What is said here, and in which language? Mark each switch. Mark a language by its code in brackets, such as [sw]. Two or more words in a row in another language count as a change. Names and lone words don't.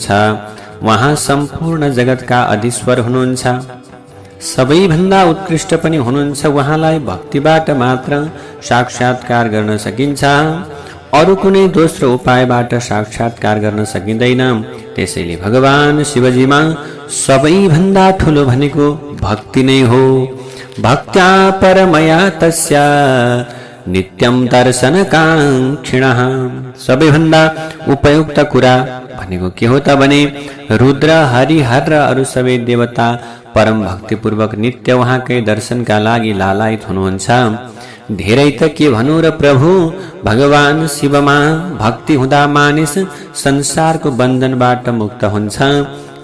[ne] उहाँ सम्पूर्ण जगतका अधीश्वर हुनुहुन्छ, सबैभन्दा उत्कृष्ट पनि हुनुहुन्छ। उहाँलाई भक्तिबाट मात्र साक्षात्कार गर्न सकिन्छ, अरू कुनै दोस्रो उपायबाट साक्षात्कार गर्न सकिँदैन। त्यसैले भगवान शिवजीमा सबैभन्दा ठुलो भनेको भक्ति नै हो। [sa] भक्त्या परमया तस्य नित्यं दर्शनकाङ्क्षिणः। [ne] सबैभन्दा उपयुक्त कुरा भनेको के हो त भने रुद्र, हरिहर र अरू सबै देवता परम भक्तिपूर्वक नित्य उहाँकै दर्शनका लागि लालायित हुनुहुन्छ। धेरै त के भनौँ र प्रभु, भगवान शिवमा भक्ति हुँदा मानिस संसारको बन्धनबाट मुक्त हुन्छ।